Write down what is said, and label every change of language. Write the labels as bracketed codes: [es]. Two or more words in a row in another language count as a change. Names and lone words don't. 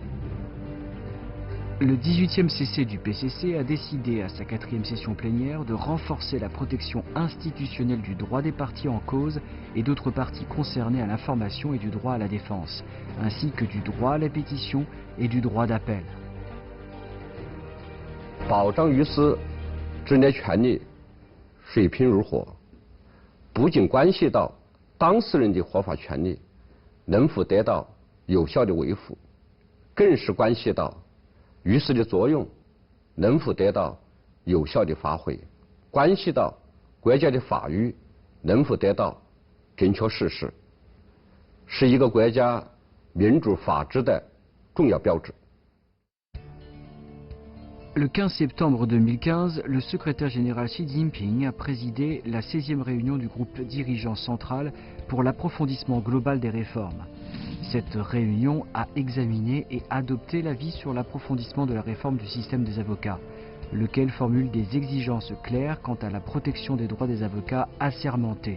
[fr] Le 18e CC du PCC a décidé à sa 4e session plénière de renforcer la protection institutionnelle du droit des parties en cause et d'autres parties concernées à l'information et du droit à la défense, ainsi que du droit à la pétition et du droit d'appel. [zh] 保障律师职业权利水平如何，不仅关系到当事人的合法权利能否得到有效的维护，更是关系到 律师的作用能否得到有效的发挥，关系到国家的法律能否得到准确实施，是一个国家民主法治的重要标志。 [fr] Le 15 septembre 2015, le secrétaire général Xi Jinping a présidé la 16e réunion du groupe dirigeant central pour l'approfondissement global des réformes. Cette réunion a examiné et adopté l'avis sur l'approfondissement de la réforme du système des avocats, lequel formule des exigences claires quant à la protection des droits des avocats assermentés.